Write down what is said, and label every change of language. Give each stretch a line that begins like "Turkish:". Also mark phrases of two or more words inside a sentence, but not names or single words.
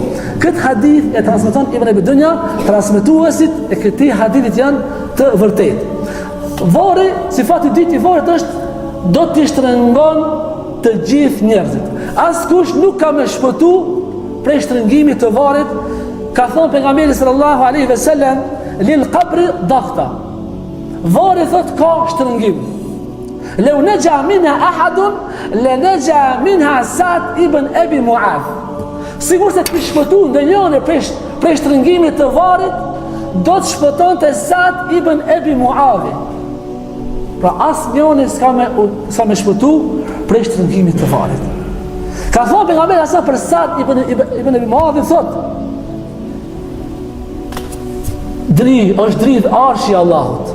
Albanian: Këtë hadith e transmeton Ibn Abi Dunya, transmetuesit e këtij hadithit janë të vërtetë. Vari, sifati dytë i varit është do t'i shtrëngon të gjithë njerëzit. Askush nuk ka më shpëtu prej shtrëngimit të varit. Ka thonë pejgamberi
Arabic: صلى الله عليه وسلم, للقبر ضغطة.
Albanian: Vari thot ka shtrëngim.
Arabic: لو نجا منها أحد لنجا منها سعد بن أبي معاذ.
Albanian: Sigur se të shpëtu në njëne prej shtrëngimit të varit, do të shpëton të Sa'd ibn Abi Mu'adh. Pra asë njëne s'ka me shpëtu prej shtrëngimit të varit. Ka thonë pejgamberi asa për Sa'd ibn Abi Mu'adh, thot, është dridh arshi i Allahut.